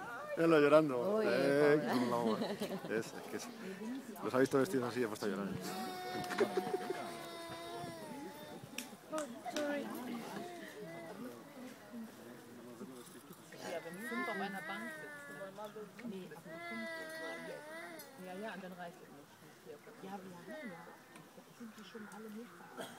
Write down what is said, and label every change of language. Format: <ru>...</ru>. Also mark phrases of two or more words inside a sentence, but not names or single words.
<es>Míralo llorando. Con la mamá. Los ha visto vestidos así y ha puesto a llorar.</es> <de>Ja, wenn 5 auf einer Bank sitzen. Nee, auf einer 5. Ja, ja, und dann reicht es nicht. Ja, sind die schon alle nicht verarbeitet?</de>